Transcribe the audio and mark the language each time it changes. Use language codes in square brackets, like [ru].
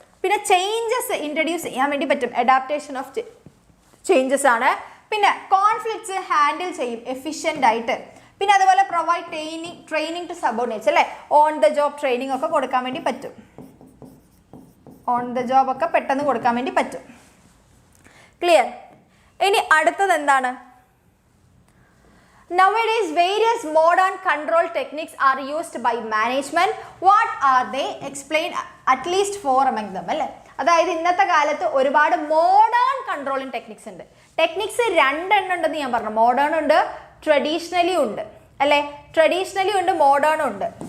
[ml] പിന്നെ changes introduce ചെയ്യാൻ വേണ്ടി പറ്റും. അഡാപ്റ്റേഷൻ ഓഫ് ചേഞ്ചസ് ആണ്. പിന്നെ കോൺഫ്ലിക്ട്സ് ഹാൻഡിൽ ചെയ്യും എഫിഷ്യൻ്റ് ആയിട്ട്. പിന്നെ അതുപോലെ [en] provide training to subordinates [ml] അല്ലേ, ഓൺ ദ ജോബ് ട്രെയിനിങ് ഒക്കെ കൊടുക്കാൻ വേണ്ടി പറ്റും. ഓൺ ദ ജോബ് ഒക്കെ പെട്ടെന്ന് കൊടുക്കാൻ വേണ്ടി പറ്റും. ക്ലിയർ. ഇനി അടുത്തത് എന്താണ്? [en] Nowadays, various modern control techniques are used by management. What are they? Explain at least 4 among them. [ml] അല്ലേ, അതായത് ഇന്നത്തെ കാലത്ത് ഒരുപാട് മോഡേൺ കൺട്രോളിങ് ടെക്നിക്സ് ഉണ്ട്. ടെക്നിക്സ് 2 എണ്ണം ഉണ്ടെന്ന് ഞാൻ പറഞ്ഞു. മോഡേൺ ഉണ്ട്, ട്രഡീഷണലി ഉണ്ട് അല്ലേ. ട്രഡീഷണലി ഉണ്ട്, മോഡേൺ ഉണ്ട്.